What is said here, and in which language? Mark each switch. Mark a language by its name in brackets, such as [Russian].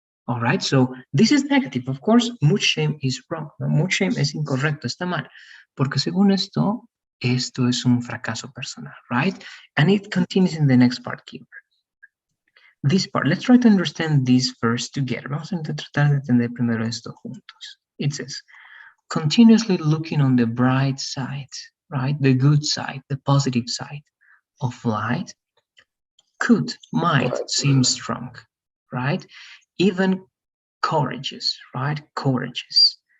[English] All right, so this is negative. Of course, mood shame is wrong. [Spanish] ¿No? Mood shame es incorrecto, está mal. Porque según esto es un fracaso personal, [English] right? And it continues in the next part, Keeper. This part, let's try to understand this first together. [Spanish] Vamos a tratar de entender primero esto juntos. [English] It says, continuously looking on the bright side, right? The good side, the positive side of light might seem strong, right? Even courageous, right? Courageous.